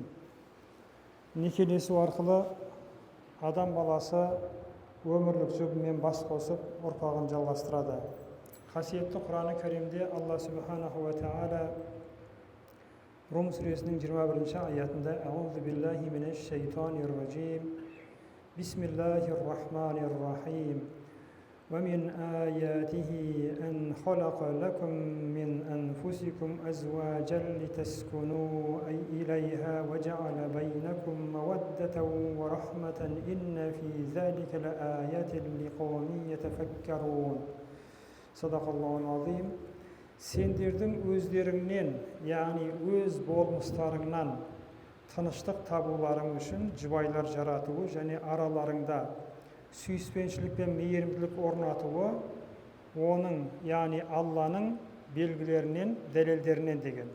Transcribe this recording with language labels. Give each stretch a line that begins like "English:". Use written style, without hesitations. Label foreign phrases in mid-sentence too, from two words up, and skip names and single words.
Kazakh: Некелесу арқылы адам баласы өмірлік жұбымен бас қосып, ұрпағын жалғастырады. Қасиетті Құран-ы Кәрімде Алла
Arabic: سبحانه وتعالى
Kazakh: Рум сүресінің 21
Arabic: аятында أعوذ بالله من الشيطان الرجيم بسم الله الرحمن الرحيم ومن آياته أن خلق لكم من أنفسكم أزواجا لتسكنوا إليها وجعل بينكم مودة ورحمة إن في ذلك لآيات لقوم يتفكرون صدق الله العظيم.
Kazakh: Сендердің өздеріңнен, яғни өз болмыстарыңнан тыныштық табуларың үшін жұбайлар жаратуы және араларыңда сүйіспеншілік пен мейірімділік орнатуы оның, яғни Алланың белгілерінен, дәлелдерінен деген.